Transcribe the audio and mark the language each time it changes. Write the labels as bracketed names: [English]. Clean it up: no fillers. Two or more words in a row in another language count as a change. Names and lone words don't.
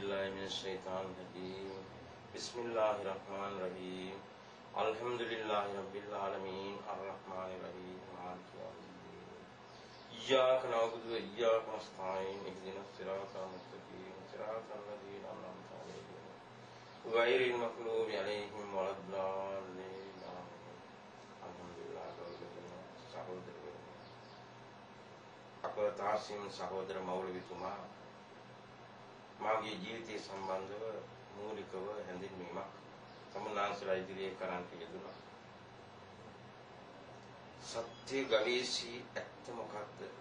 [Arabic] من الشيطان الرجيم بسم الله الرحمن الرحيم الحمد لله رب العالمين الرحمن الرحيم مالك يوم الدين إياك نعبد وإياك نستعين اهدنا الصراط المستقيم صراط الذين أنعمت عليهم غير المغضوب عليهم ولا الضالين الحمد لله رب العالمين සහෝදරයෝ [Sinhala] අපේ තාසිම් සහෝදර මෞලවිතුමා මාගේ ජීවිතය සම්බන්ධව මූලිකව හැඳින්වීමක් සම්මානසලා ඉදිරියේ කරන්නට යෙදුණා. සත්‍ය ගවේෂී ඇත්ත මොකක්ද?